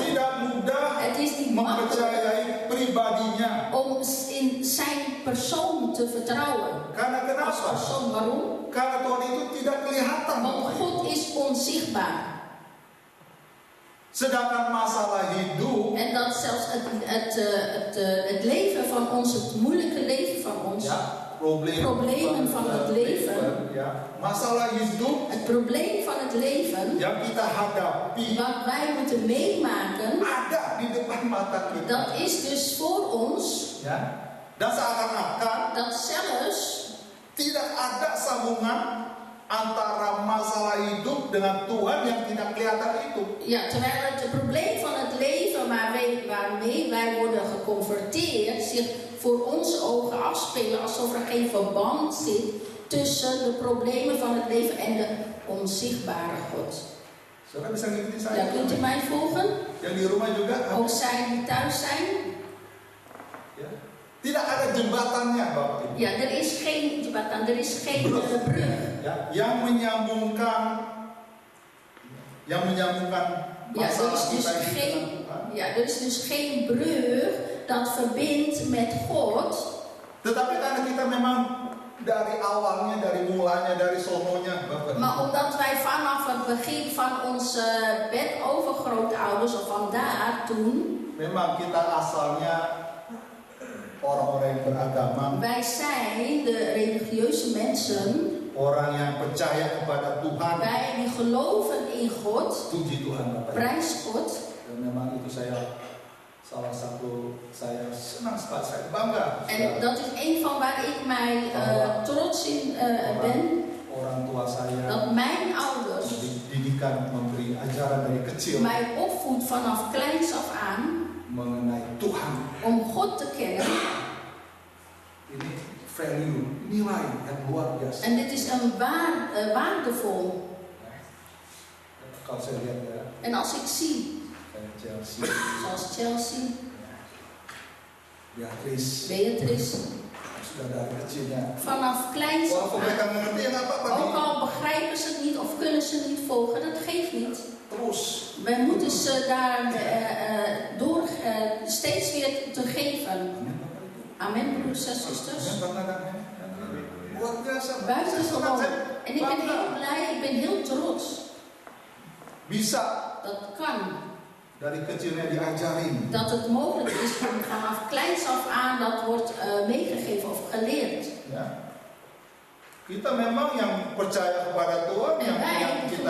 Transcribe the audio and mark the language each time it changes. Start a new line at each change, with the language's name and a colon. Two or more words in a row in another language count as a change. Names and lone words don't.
Indonesian: Tidak mudah
Dutch: Het is niet makkelijk
Indonesian: mempercayai pribadinya.
Dutch: om in zijn persoon te vertrouwen.
Indonesian: Karena
Dutch: Als
Indonesian: kenapa?
Dutch: persoon, waarom?
Indonesian: Karena Tuhan itu tidak kelihatan.
Dutch: Want
Indonesian: Bapak Ibu.
Dutch: God is onzichtbaar.
Indonesian: Sedangkan masalah hidup,
Dutch: En dat zelfs het leven van ons, het moeilijke leven van ons, ya, problemen van het leven,
Indonesian: ya, masalah hidup
Dutch: het probleem van het leven,
Indonesian: yang kita hadapi
Dutch: wat wij moeten meemaken,
Indonesian: ada di depan mata kita.
Dutch: dat is dus voor ons,
Indonesian: Ya. Dan seakan-akan
Dutch: dat zelfs
Indonesian: tidak ada sambungan antara masalah hidup dengan Tuhan yang tidak kelihatan itu.
Dutch: ja, terwijl het probleem van het leven waarmee wij worden geconfronteerd zich voor onze ogen afspelen alsof er geen verband zit tussen de problemen van het leven en de onzichtbare God.
Indonesian: Saudara bisa ngikutin saya?
Dutch: Ja, kunt u mij volgen?
Indonesian: Yang di rumah juga.
Dutch: Ook zij die thuis zijn?
Indonesian: Ya. Tidak ada jembatannya, Bapak Ibu.
Dutch: Ja, er is geen jembatan, er is geen brug.
Indonesian: Ya, yang menyambungkan
Dutch: Ja,
Indonesian: masalah kita ini dengan
Dutch: geen,
Indonesian: Tuhan.
Dutch: ja, er is dus geen brug dat verbindt met God.
Indonesian: Tetapi karena kita memang dari awalnya, dari mulanya, dari sononya, Bapak Ibu.
Dutch: Maar omdat wij vanaf het begin van onze bedovergrootouders of vandaar toen,
Indonesian: Memang kita asalnya orang-orang yang beragama,
Dutch: wij zijn de religieuze mensen,
Indonesian: orang yang percaya kepada Tuhan.
Dutch: wij die geloven in God,
Indonesian: Puji Tuhan, Bapak Ibu.
Dutch: prijs God.
Indonesian: Dan memang itu salah satu saya senang sekali, saya bangga.
Dutch: En dat is een van waar ik mij trots in ben.
Indonesian: Orang tua saya
Dutch: Dat mijn ouders
Indonesian: didikan, memberi ajaran dari kecil
Dutch: mij opvoedt vanaf kleins af aan
Indonesian: mengenai Tuhan.
Dutch: om God te kennen.
Indonesian: Ini value, nilai yang luar biasa.
Dutch: En dit is een waardevol.
Indonesian: Kalau saya lihat ya,
Dutch: En als ik zie,
Indonesian: kayak Chelsea,
Dutch: zoals Chelsea, Beatrice,
Indonesian: sudah dari kecilnya.
Dutch: vanaf kleins af
Indonesian: Walaupun mereka
Dutch: aan.
Indonesian: mengerti ya nggak apa-apa.
Dutch: Ook al begrijpen ze het niet of kunnen ze het niet volgen, dat geeft niet.
Indonesian: Terus.
Dutch: Wij moeten ze daar door steeds weer te geven. Amen, broeders en zusters.
Indonesian: Luar biasa.
Dutch: Buitengewoon. En ik ben heel blij, ik ben heel trots.
Indonesian: Bisa
Dutch: Dat kan.
Indonesian: dari kecilnya diajarin.
Dutch: Dat het mogelijk is om vanaf kleins af aan dat wordt meegegeven of geleerd.
Indonesian: Ya. Kita memang yang percaya kepada Tuhan,
Dutch: En wij
Indonesian: yang kita